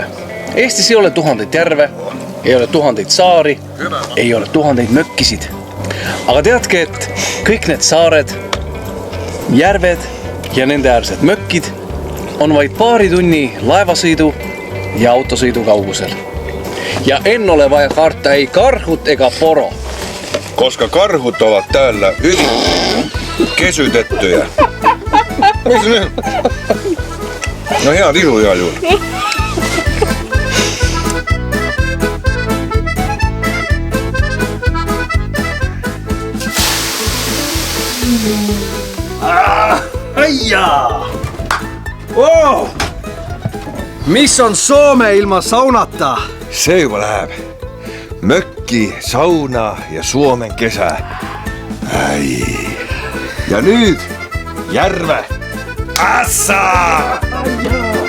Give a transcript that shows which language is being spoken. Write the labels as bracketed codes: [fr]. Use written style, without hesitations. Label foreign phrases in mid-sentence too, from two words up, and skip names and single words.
[et] Eestis ei ole tuhandeid järve, ei ole tuhandeid saari, ei ole tuhandeid mökkisid. Aga teadke, et kõik need saared, järved ja nende äärsed mökkid on vaid paari tunni laevasõidu ja autosõidu kaugusel. Ja en ole vaja karta ei karhut ega poro. [fi] Koska karhut ovat täällä hyvin kesytettyjä. [et] No hea tisu igal juhul. Aijaa! Oh! Mis on Soome ilma saunata? See juba läheb. [fi] Mökki, sauna ja Suomen kesä. [et] Ai. Ja nüüd järve. Assa!